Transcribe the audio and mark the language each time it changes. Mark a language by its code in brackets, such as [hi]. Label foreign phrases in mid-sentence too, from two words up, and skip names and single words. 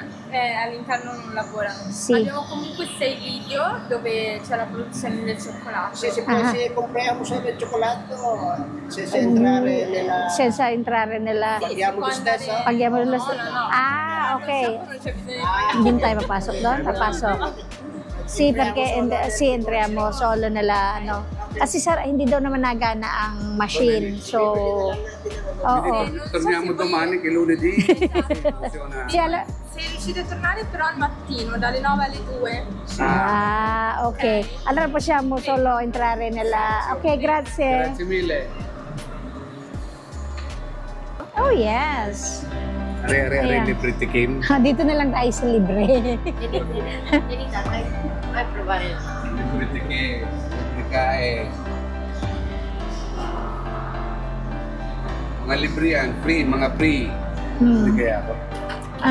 [it] All'interno non lavorano. Sì. Abbiamo comunque 6 video dove c'è la produzione del cioccolato. Se Ah. se compriamo solo il cioccolato, senza entrare nella... Senza entrare nella... Sì, Paghiamo si può lo stesso? andare- Paghiamo lo No, stesso? no, no. Ah, Al ok. shop non c'è bisogno di [tl] Hindi tayo papasok doon? Papasok. [it] Sì, perché sì, entriamo solo nella, [tl] ano. Kasi hindi daw naman nagana ang machine. So, oo. [it] Torniamo domani che è lunedì. Funziona. Sì, Se riuscite a tornare però al mattino, dalle 9 alle 2. ah, ok. Allora possiamo solo entrare nella... Ok, grazie. Grazie mille. [en] Oh, yes. [tl] Are, Ayan. libre tikim. Dito na lang tayo sa libre. Libre tikim. Libre kae. Mga libre yan. Free, mga free. Hindi kaya ako.